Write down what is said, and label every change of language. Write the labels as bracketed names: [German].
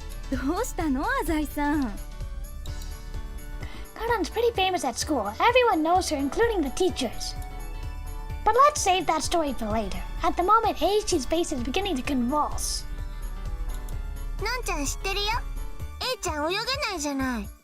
[Japanese] どうしたの、アザイさん。 [English] Kanan's pretty famous at school. Everyone knows her, including the teachers. But let's save that story for later. At the moment, Eiichi's base is beginning to convulse. [Japanese] のんちゃん知ってるよ。A ちゃん泳げないじゃない。